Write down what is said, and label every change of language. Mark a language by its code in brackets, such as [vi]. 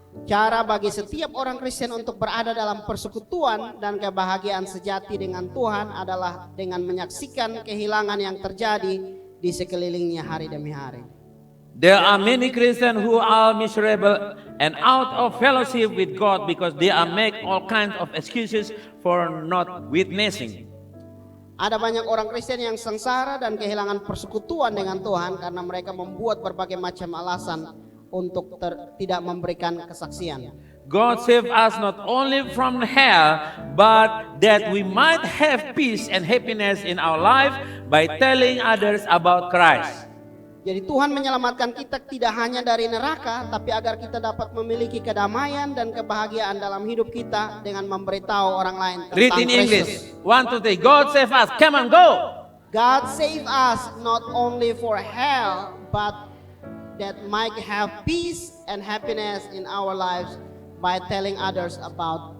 [id] Cara bagi setiap orang Kristen untuk berada dalam persekutuan dan kebahagiaan sejati dengan Tuhan adalah dengan menyaksikan kehilangan yang terjadi di sekelilingnya hari demi hari. [en] There are many Christians who are miserable and out of fellowship with God because they are make all kinds of excuses for not witnessing. [id] Ada banyak orang Kristen yang sengsara dan kehilangan persekutuan dengan Tuhan karena mereka membuat berbagai macam alasan untuk tidak memberikan kesaksian. [en] God save us not only from hell, but that we might have peace and happiness in our life by telling others about Christ. [id] Jadi Tuhan menyelamatkan kita tidak hanya dari neraka, tapi agar kita dapat memiliki kedamaian dan kebahagiaan dalam hidup kita dengan memberitahu orang lain tentang [en] Read in English. [id] Kristus. [en] 1, 2, 3. God save us. Come on, go. God save us not only for hell, but that might have peace and happiness in our lives by telling others about